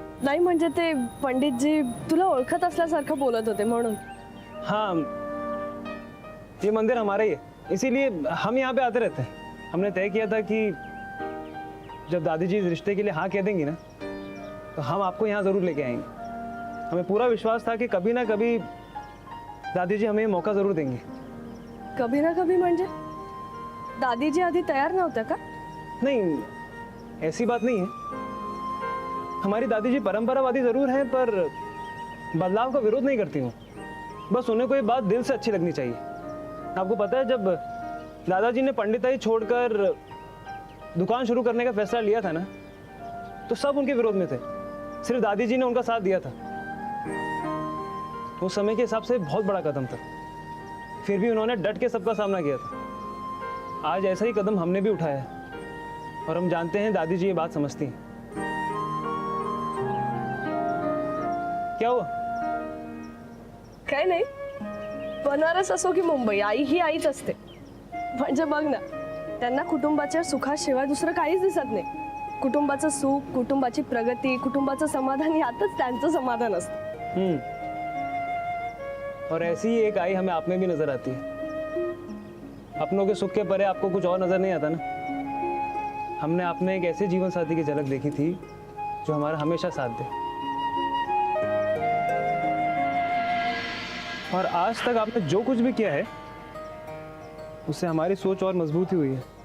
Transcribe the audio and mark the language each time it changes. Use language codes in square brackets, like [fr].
[mr] नाही म्हणजे ते पंडितजी तुला ओळखत असल्यासारखं बोलत होते म्हणून. [hi] हाँ ये मंदिर हमारा ही है इसीलिए हम यहाँ पे आते रहते हैं. हमने तय किया था कि जब दादी जी इस रिश्ते के लिए हाँ कह देंगी ना तो हम आपको यहाँ ज़रूर लेके आएंगे. हमें पूरा विश्वास था कि कभी ना कभी दादी जी हमें ये मौका ज़रूर देंगे. कभी ना कभी [mr] म्हणजे दादीजी आधी तयार नव्हत्या का? [hi] नहीं ऐसी बात नहीं है. हमारी दादी जी परंपरावादी ज़रूर हैं पर बदलाव का विरोध नहीं करती हूँ. बस उन्हें कोई बात दिल से अच्छी लगनी चाहिए. आपको पता है जब दादाजी ने पंडिताई छोड़कर दुकान शुरू करने का फैसला लिया था ना तो सब उनके विरोध में थे. सिर्फ दादी जी ने उनका साथ दिया था. उस समय के हिसाब से बहुत बड़ा कदम था. फिर भी उन्होंने डट के सबका सामना किया था. आज ऐसा ही कदम हमने भी उठाया है और हम जानते हैं दादी जी ये बात समझती हैं. क्या हुआ? [mr] काय नाही, बनारस असो की मुंबई, आई ही आईच असते. म्हणजे बघ ना, त्यांना कुटुंबाच्या सुखाशिवाय दुसरं काहीच दिसत नाही. कुटुंबाचं सुख, कुटुंबाची प्रगती, कुटुंबाचं समाधान यातच त्यांचं समाधान असतं. [hi] और ऐसी ही एक आई हमें आप में भी नजर आती है. अपनों के सुख के परे आपको कुछ और नजर नहीं आता ना. हमने आप में एक ऐसे जीवन साथी की झलक देखी थी जो हमारा हमेशा साथ दे. और आज तक आपने जो कुछ भी किया है उससे हमारी सोच और मजबूत ही हुई है.